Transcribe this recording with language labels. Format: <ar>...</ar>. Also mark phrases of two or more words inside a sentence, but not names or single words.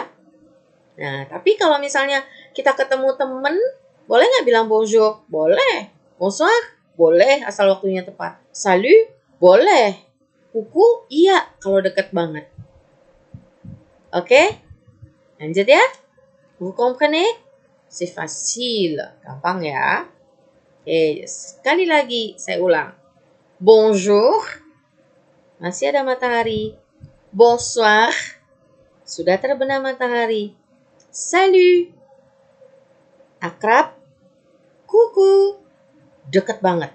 <id>Nah, tapi kalau misalnya kita ketemu temen, boleh nggak bilang bonjour? Boleh. Bonsoir? Boleh, asal waktunya tepat. Salut? Boleh. Kuku? Iya, kalau deket banget. Oke? Lanjut ya.</id> <fr>Vous comprenez? C'est facile.</fr> <id>Gampang ya. Oke, sekali lagi saya ulang. Bonjour. Masih ada matahari. Bonsoir. Sudah terbenam matahari. Salut. Akrab. Kuku. Deket banget.</id>